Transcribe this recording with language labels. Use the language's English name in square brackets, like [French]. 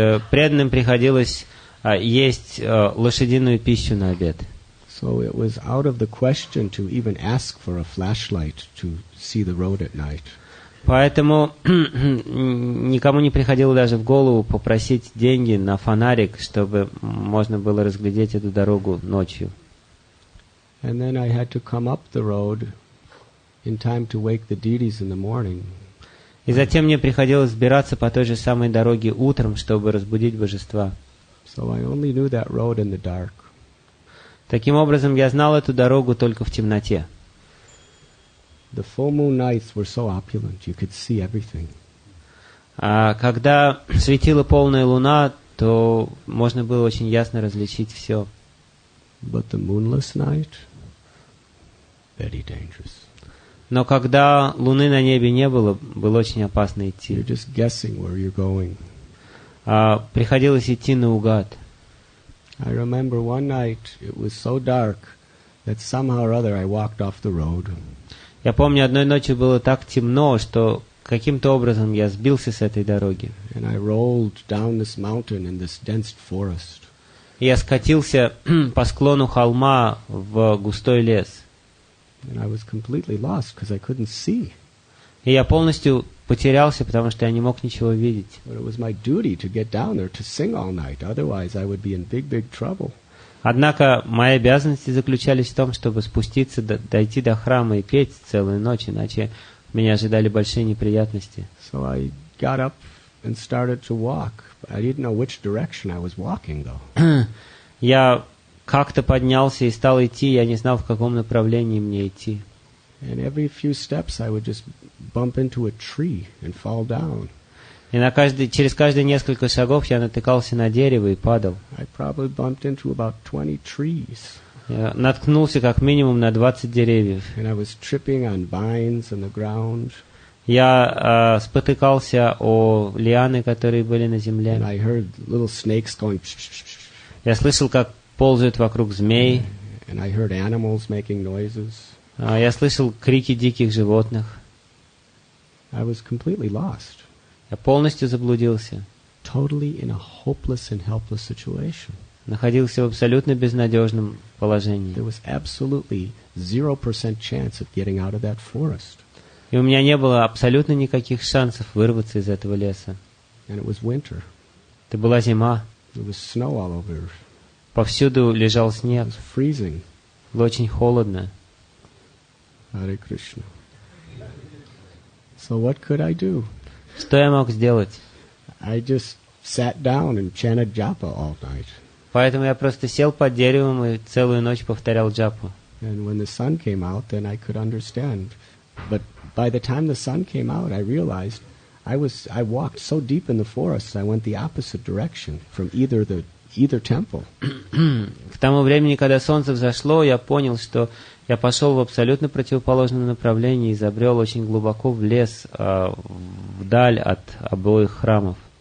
[Russian] Преданным приходилось есть лошадиную пищу на обед. [English] So it was out of the question to even ask for a flashlight to see the road at night. [Russian] Поэтому никому не приходило даже в голову попросить деньги на фонарик, чтобы можно было разглядеть эту дорогу ночью. [English] And then I had to come up the road in time to wake the deities in the morning. [Russian] И затем мне приходилось сбираться по той же самой дороге утром, чтобы разбудить божества. [English] So I only knew that road in the dark. [Russian] Таким образом, я знал эту дорогу только в темноте. [English] The full moon nights were so opulent, you could see everything. [Russian] А когда светила полная луна, то можно было очень ясно различить все. [English] But the moonless night, very dangerous. [Russian] Но когда луны на небе не было, было очень опасно идти. [English] You're just guessing where you're going. [Russian] Приходилось идти наугад. [English] I remember one night it was so dark that somehow or other I walked off the road. [Russian] Я помню, одной ночью было так темно, что каким-то образом я сбился с этой дороги. [English] And I rolled down this mountain in this dense forest. [Russian] И я скатился по склону холма в густой лес. [English] And I was completely lost because I couldn't see. [Russian] И я полностью потерялся, потому что я не мог ничего видеть. [English] But it was my duty to get down there to sing all night. Otherwise I would be in big, big trouble. [Russian] Однако мои обязанности заключались в том, чтобы спуститься, дойти до храма и петь целую ночь, иначе меня ожидали большие неприятности. [English] So I got up and started to walk. I didn't know which direction I was walking though. [Russian] Я как-то поднялся и стал идти, я не знал, в каком направлении мне идти. [English] And every few steps I would just bump into a tree and fall down. [Russian] И через каждые несколько шагов я натыкался на дерево и падал. [English] I probably bumped into about 20 trees. [Russian] Я наткнулся как минимум на 20 деревьев. [English] And I was tripping on vines on the ground. [Russian] Я спотыкался о лианы, которые были на земле. [English] And I heard little snakes going. [Russian] Я слышал, как ползают вокруг змей. [English] And I heard animals making noises. [Russian] Я слышал крики диких животных. [English] I was completely lost. [Russian] Я полностью заблудился. [English] Totally in a hopeless and helpless situation. [Russian] Находился в абсолютно безнадежном положении. [English] There was absolutely 0% chance of getting out of that forest. [Russian] И у меня не было абсолютно никаких шансов вырваться из этого леса. [English] And it was winter. [Russian] Это была зима. [English] There was snow all over. [Russian] Повсюду лежал снег. [English] It was freezing. [Russian] Было очень холодно. [English] Hare Krishna. So what could I do? [Russian] Что я мог сделать? [English] I just sat down and chanted japa all night. [Russian] Поэтому я просто сел под деревом и целую ночь повторял джапу. [English] And when the sun came out, then I could understand. But by the time the sun came out, I realized I walked so deep in the forest, I went the opposite direction from either temple. [Russian] К тому времени, когда солнце взошло, я понял, что я пошел в абсолютно противоположном направлении и забрел очень глубоко в лес, вдаль от обоих храмов.